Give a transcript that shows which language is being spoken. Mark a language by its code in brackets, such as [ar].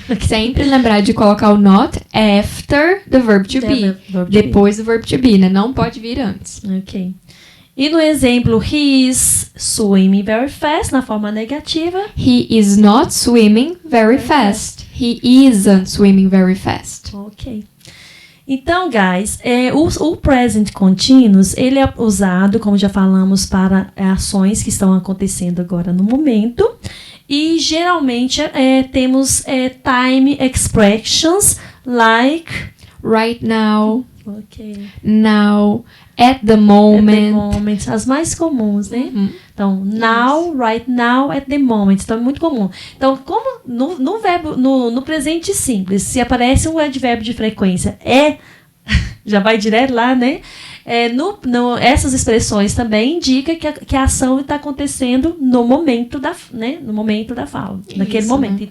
[pt] Sempre lembrar de colocar o [en] not after the verb to be. [pt] Depois do verbo to be, né? Não pode vir antes. Ok. E no exemplo, [en] he is swimming very fast, [pt] na forma negativa. [en] He is not swimming very fast. He isn't swimming very fast. Ok. [pt] Então, guys, o present continuous, ele é usado, como já falamos, para ações que estão acontecendo agora no momento. E, geralmente, temos [en] time expressions like right now, now, at the moment. [pt] As mais comuns, né? Então, [en] now, right now, at the moment. [pt] Então, é muito comum. Então, como no verbo, no presente simples, se aparece um advérbio de frequência, já vai direto lá, né? Essas expressões também indicam que a ação está acontecendo no momento da fala, naquele momento.